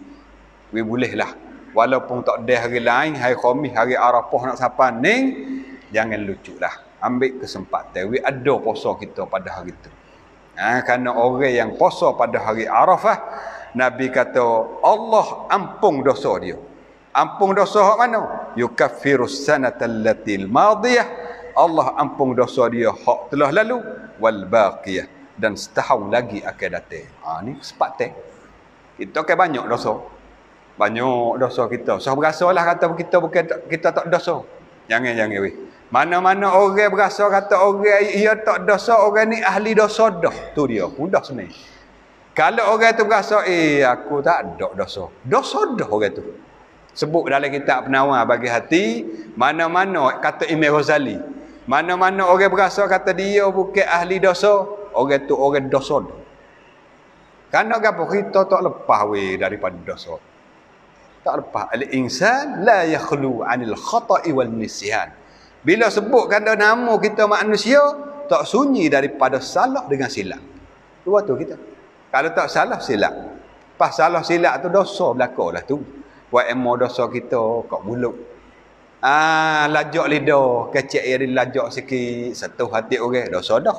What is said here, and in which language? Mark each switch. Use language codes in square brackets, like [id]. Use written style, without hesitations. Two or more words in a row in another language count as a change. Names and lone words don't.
[ms] Bolehlah walaupun tak ada hari lain, hari Khamis, hari Arafah nak sampai ni, jangan luculah, ambil kesempatan. Ada puasa kita pada hari tu. Kerana orang yang puasa pada hari Arafah, Nabi kata Allah ampun dosa dia. Ampun dosa hak mana? [ar] يكفر السنة التي الماضية. [ms] Allah ampun dosa dia hak telah lalu, [ar] والباقية, [ms] dan setahun lagi akan datang. Ni kesempatan. Kita kan banyak dosa. Banyak dosa kita. So berasalah kata kita bukan kita tak dosa. Jangan weh. Mana-mana orang berasa kata orang ia tak dosa, orang ni ahli dosa dah. Tu dia, mudah sebenarnya. Kalau orang tu berasa aku tak ada dosa. Dosa dah orang tu. Sebut dalam kitab Penawar bagi hati, mana-mana kata Imam Ghazali, mana-mana orang berasa kata dia bukan ahli dosa, orang tu orang dosa dah. Kerana apa? Kita tak lepas weh daripada dosa. Tak lepas. [ar] الإنسان لا يخلو عن الخطأ والنسيان. [ms] Bila sebutkan nama kita manusia, tak sunyi daripada salah dengan silap. Tu waktu kita. Kalau tak salah silap. Pas salah silap tu dosa belakalah tu. Buat emo dosa kita kat mulut. Lajak lidah, kecek dia lajak sikit, satu hati orang, dosa dah.